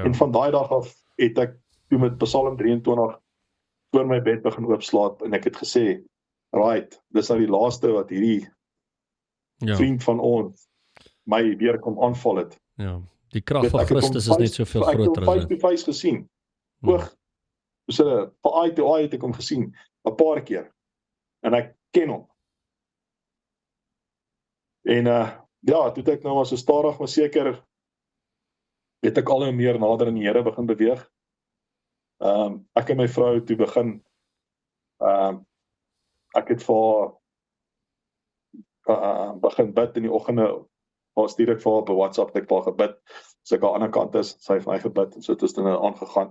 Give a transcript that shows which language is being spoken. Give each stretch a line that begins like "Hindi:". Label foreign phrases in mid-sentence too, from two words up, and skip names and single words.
Afrikaans: En van daai dag af het ek toe met Psalm 23 voor my bed begin oopslaap, en ek het gesê, right, dis nou die laaste wat hierdie vriend van ons my weer kom aanval het. Ja. Die krag van Christus is net soveel groter as dit. Ek het hom
English: face to face
Afrikaans: gesien. Vir
English: eye to eye
Afrikaans: het ek hom gesien, 'n paar keer. En ek ken hom. En ja, toe het ek nou maar so stadig maar seker, het ek al hoe meer nader aan die Here begin beweeg. Ek en my vrou toe begin, ek het vir haar begin bid in die oggende, was direk vir haar op WhatsApp, ek vir haar gebid, as ek aan die ander kant is, sy het vir my gebid, en so het ons dan aangegaan.